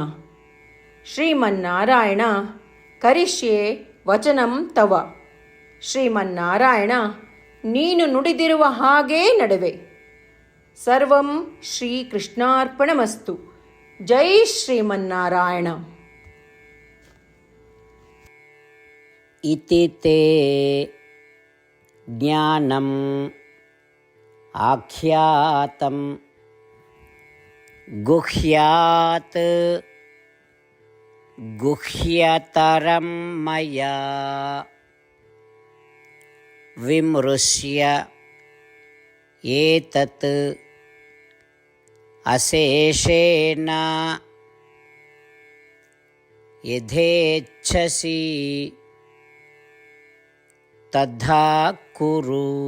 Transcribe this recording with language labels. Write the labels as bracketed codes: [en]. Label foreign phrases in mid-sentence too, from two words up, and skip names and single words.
[sa] ಶ್ರೀಮನ್ನಾರಾಯಣ, ಕರಿಷ್ಯೆ ವಚನಂ ತವ. [kn] ಶ್ರೀಮನ್ನಾರಾಯಣ, ನೀನು ನುಡಿದಿರುವ ಹಾಗೇ ನಡೆವೆ. [sa] ಸರ್ವಂ ಶ್ರೀಕೃಷ್ಣಾರ್ಪಣಮಸ್ತು. ಜೈ ಶ್ರೀಮನ್ನಾರಾಯಣ. ಇತಿ ತೇ ಜ್ಞಾನಂ ಆಖ್ಯಾತಂ ಗುಹ್ಯಾತ್ ಗುಹ್ಯತರಂ ಮಯಾ ವಿಮೃಶ್ಯ ಏತತ್ ಅಶೇಷೇಣ ಯಥೇಚ್ಛಸಿ ತಥಾ ಕುರು.